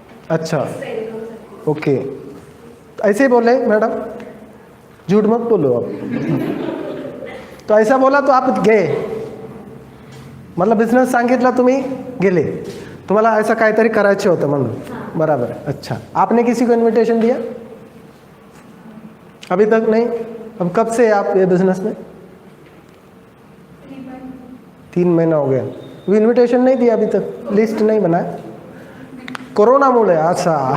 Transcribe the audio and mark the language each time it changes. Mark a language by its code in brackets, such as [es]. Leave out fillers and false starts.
[hi] अच्छा, ओके, ऐसे ही बोले मैडम, झूठ मत बोलो आप। तो ऐसा बोला तो आप गए, [mr] मतलब बिझनेस सांगितला तुम्ही गेले, तुम्हाला ऐसा काहीतरी करायचं होतं म्हणून, बराबर। [hi] अच्छा, आपने किसी को इनविटेशन दिया? अभी तक नहीं। अब कब से आप ये बिजनेस में? 3 महीना हो गया। वो इनविटेशन नहीं दिया अभी तक, लिस्ट नहीं बनाया? [mr] कोरोना मुळे, अच्छा।